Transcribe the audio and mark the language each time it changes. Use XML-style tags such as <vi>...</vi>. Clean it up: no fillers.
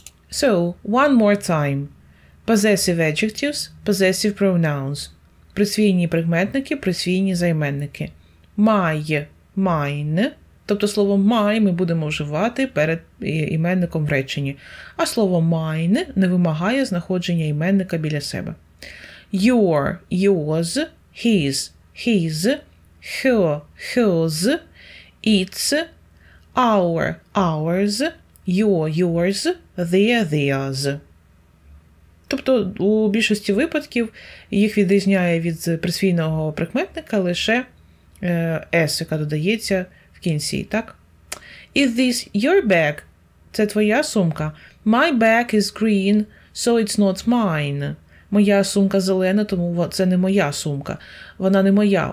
<en>So, one more time. Possessive adjectives, possessive pronouns.</en> <uk>Присвійні прикметники, присвійні займенники.</uk> <en>My, mine.</en> <uk>Тобто слово my ми будемо вживати перед іменником в реченні. А слово mine не вимагає знаходження іменника біля себе.</uk> <en>Your, yours, his, his, her, hers, its, our, ours, your, yours, their, theirs.</en> <uk>Тобто у більшості випадків їх відрізняє від присвійного прикметника лише s, яка додається в кінці, так?</uk> <en>Is this your bag?</en> <uk>Це твоя сумка.</uk> <en>My bag is green, so it's not mine.</en> <uk>Моя сумка зелена, тому це не моя сумка. Вона не моя.</uk>